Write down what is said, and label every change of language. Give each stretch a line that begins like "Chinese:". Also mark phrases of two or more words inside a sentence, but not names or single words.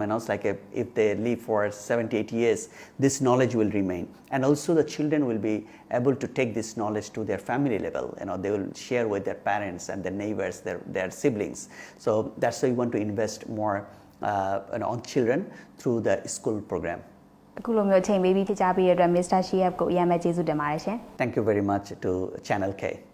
English: It's like if they live for 70-80 years, this knowledge will remain, and also the children will be able to take this knowledge to their family level. They will share with their parents and their neighbors, their siblings. So that's why we want to invest more on children through the school program.
Burmese: အခုလိုမျိုးချိန်ပေးပြီးဖြစ်ကြပြီးရတဲ့ Mr. Shihab ကိုအရင်ပဲကျေးဇူးတင်ပါတယ်ရှင်
English: Thank you very much to Channel K.